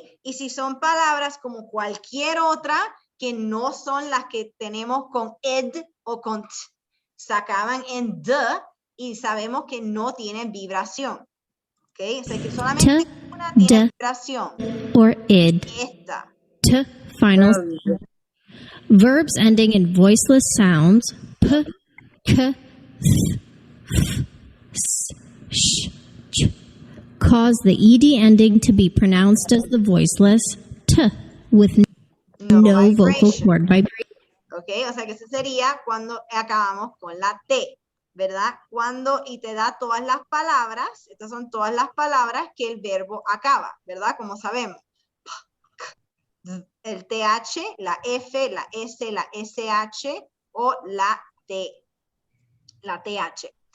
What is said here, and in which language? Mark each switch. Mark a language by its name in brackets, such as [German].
[Spanish] Y si son palabras como cualquier otra, que no son las que tenemos con ed o con T, se acaban en D y sabemos que no tienen vibración, ¿ok? O sea que solamente una tiene vibración. [English] Or id. [Spanish] Esta. T, final. [English] Verbs ending in voiceless sounds, p, k, th, s, sh, ch, cause the ed ending to be pronounced as the voiceless t, with no vocal cord vibration. [Spanish] Ok, o sea que eso sería cuando acabamos con la T, ¿verdad? Y te da todas las palabras, estas son todas las palabras que el verbo acaba, ¿verdad? Como sabemos. El TH, la F, la S, la SH o la T, la TH.